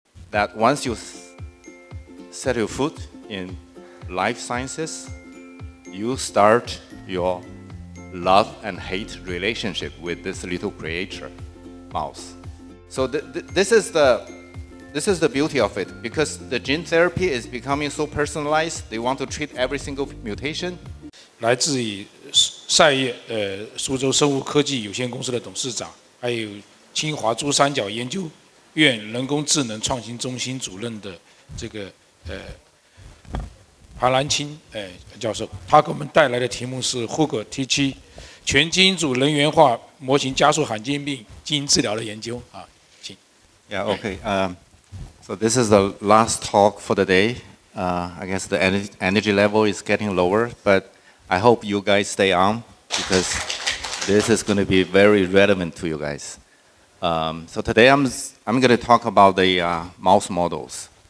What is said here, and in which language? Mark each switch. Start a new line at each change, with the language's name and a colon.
English: that once you set your foot in life sciences, you start your love and hate relationship with this little creature, mouse. So this is the beauty of it, because the gene therapy is becoming so personalized. They want to treat every single mutation.
Chinese: 来自于赛业苏州生物科技有限公司的董事长，还有清华珠三角研究院人工智能创新中心主任的这个韩兰青教授，他给我们带来的题目是 HUGO-GT 全基因组人源化模型加速罕见病基因治疗的研究啊，请。
English: Yeah. Okay. So this is the last talk for the day. I guess the energy level is getting lower, but I hope you guys stay on because this is going to be very relevant to you guys. So today I'm going to talk about the mouse models.